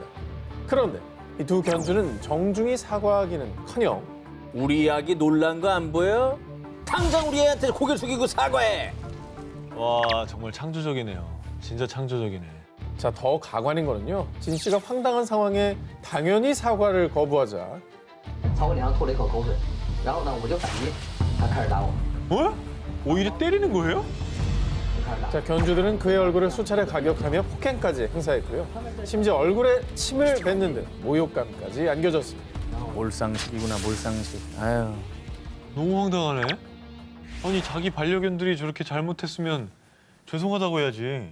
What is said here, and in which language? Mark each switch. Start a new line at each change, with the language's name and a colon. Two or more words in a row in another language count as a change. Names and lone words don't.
Korean: 그런데 이 두 견주는 정중히 사과하기는커녕 우리 아기 놀란 거 안 보여? 당장 우리 애한테 고개 숙이고 사과해. 와 정말 창조적이네요. 진짜 창조적이네. 자, 더 가관인 거는요. 진 씨가 황당한 상황에 당연히 사과를 거부하자
Chinese: 朝我脸上吐了一口口水，然后呢，我就反击，他开始打我，
Korean: 어? 오히려 때리는 거예요?
Chinese: 就开始打。
Korean: 자, 견주들은 그의 얼굴을 수차례 가격하며 폭행까지 행사했고요. 심지어 얼굴에 침을 뱉는 등 모욕감까지 안겨졌습니다. 몰상식이구나 몰상식. 아유. 너무 황당하네. 아니 자기 반려견들이 저렇게 잘못했으면 죄송하다고 해야지.